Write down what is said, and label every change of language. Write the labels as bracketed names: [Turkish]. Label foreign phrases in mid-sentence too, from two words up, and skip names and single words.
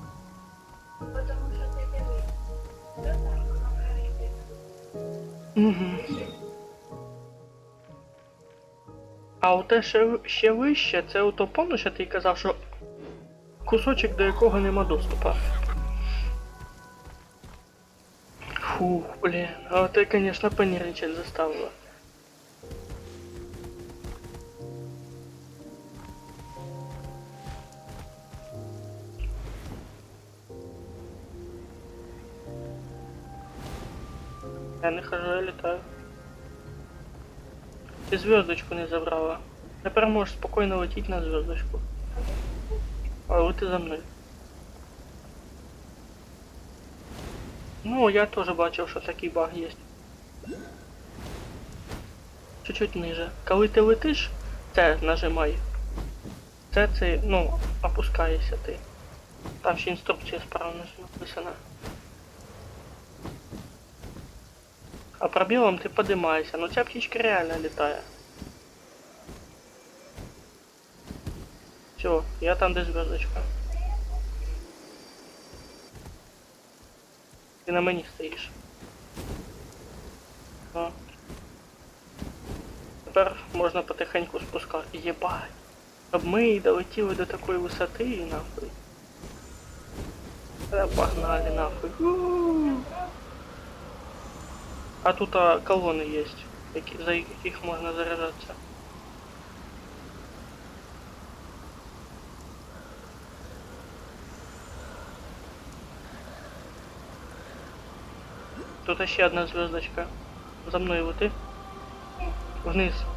[Ukrainian] Угу. А оте ще вище, це ото, помниш, я ти казав, що кусочок, до якого нема доступу. Фух, блін, а ти, [Russian] конечно, понервничать заставила. Я не хожу, я летаю. [Ukrainian] Ти зв'язочку не забрала. Тепер можеш спокійно летіти на зв'язочку. Але ти за мною. Ну, я теж бачив, що такий баг є. [Russian] Чуть-чуть ниже. [Ukrainian] Коли ти летиш, це нажимай. Це, ну, опускаєшся ти. Там ще інструкція справа написана. [Russian] А пробелом ты поднимаешься, но ця птичка реально летает. [Ukrainian] Все, я там де зв'язочка. Ти на мені стоїш. О. Тепер можна потихеньку спускати. Єбать. Щоб ми долетіли до такої висоти і нахуй. [Russian] Погнали нахуй. А тут колонны есть, за яких можно заряжаться. Тут еще одна звездочка. За мной вот и вниз.